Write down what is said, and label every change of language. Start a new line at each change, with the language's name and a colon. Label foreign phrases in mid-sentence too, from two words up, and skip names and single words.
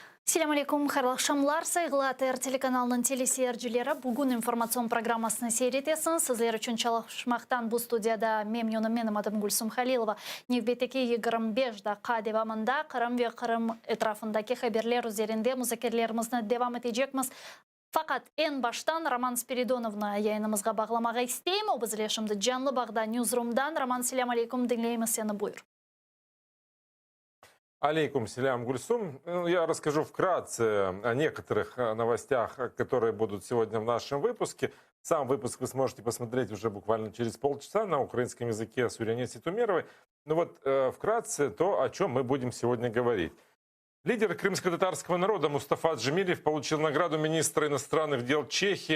Arabic: سلام عليكم,
Crimean Tatar: hayırlı akşamlar. Saygılı ATR telekanalının teleseyircileri, bugün informasyon programmasını seyretesiniz. Sizler için çalışmaktan bu stüdyada memnunum, benim adım Gülsüm Halilova. Növbeteki 25 dakika devamında Kırım ve Kırım etrafındaki haberler üzerinde müzakerelerimizni devam edeceğiz. Fakat en baştan Roman Spiridonov'na yayınımızga bağlamak isteyim. O bizler şimdi canlı bağda Newsroom'dan. Roman,
Arabic: سلام عليكم,
Crimean Tatar: dinleyimiz seni, buyur.
Arabic: عليكم سلام,
Russian: Гульсум. Я расскажу вкратце о некоторых новостях, которые будут сегодня в нашем выпуске. Сам выпуск вы сможете посмотреть уже буквально через полчаса на украинском языке с Юрианесой Тумеровой. Но вот вкратце то, о чем мы будем сегодня говорить. Лидер крымско-татарского народа Мустафа Джемилев получил награду министра иностранных дел Чехии.